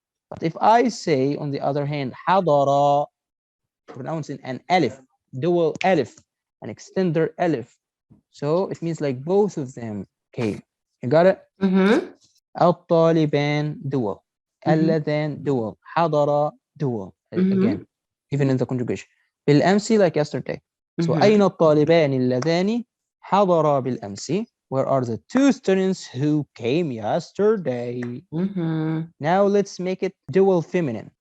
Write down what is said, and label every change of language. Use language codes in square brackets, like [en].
[en] But if I say, on the other hand, حضر, pronouncing an alif, dual alif, an extender alif. So it means like both of them came. You got it? Mm-hmm. [ar] الطالبان dual. اللذان dual. [en] حضر dual. Again, Mm-hmm. even in the conjugation. بالأمس, like yesterday. So Mm-hmm. [ar] أين الطالبان اللذان حضرا بالأمس? [en] Where are the two students who came yesterday? Mm-hmm. Now let's make it dual feminine.